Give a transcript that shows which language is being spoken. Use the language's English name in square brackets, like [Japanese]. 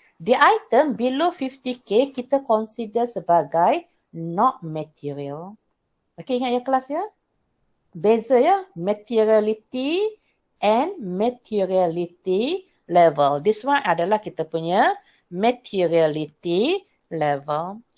[English] The item below 50k [Malay] kita [English] consider [Malay] sebagai [English] not material. [Malay] Okay, ingat ya kelas ya? Beza ya, [English] materiality and materiality level. This one [Malay] adalah kita punya [English] materiality level.